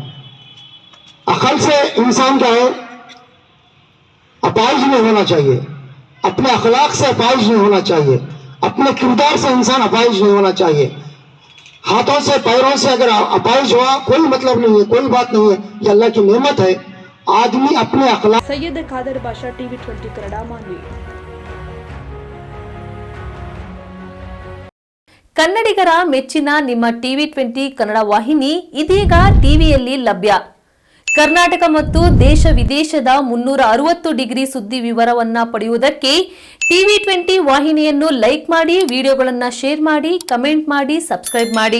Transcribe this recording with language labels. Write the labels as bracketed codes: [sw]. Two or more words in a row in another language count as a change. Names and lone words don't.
[hi] अकल से इंसान क्या है, अपाहिज नहीं होना चाहिए, अपने अखलाक से अपाहिज नहीं होना चाहिए, अपने किरदार से इंसान अपाहिज नहीं होना चाहिए। हाथों से पैरों से अगर अपाहिज हुआ कोई मतलब नहीं है, कोई बात नहीं है, ये अल्लाह की नेमत है। आदमी अपने अखलाक। [kn] सैयद ಖಾದರ್ ಬಾಷಾ, ಟಿವಿ 20 ಕನ್ನಡ, ಮಾನ್ವಿ। ಕನ್ನಡಿಗರ ಮೆಚ್ಚಿನ ನಿಮ್ಮ ಟಿವಿ 20 ಕನ್ನಡ ವಾಹಿನಿ ಇದೀಗ ಟಿವಿಯಲ್ಲಿ ಲಭ್ಯ. ಕರ್ನಾಟಕ ಮತ್ತು ದೇಶ ವಿದೇಶದ 360 ಡಿಗ್ರಿ ಸುದ್ದಿ ವಿವರವನ್ನ ಪಡೆಯುವುದಕ್ಕೆ ಟಿವಿ 20 ವಾಹಿನಿಯನ್ನು ಲೈಕ್ ಮಾಡಿ, ವಿಡಿಯೋಗಳನ್ನು ಶೇರ್ ಮಾಡಿ, ಕಮೆಂಟ್ ಮಾಡಿ, ಸಬ್ಸ್ಕ್ರೈಬ್ ಮಾಡಿ.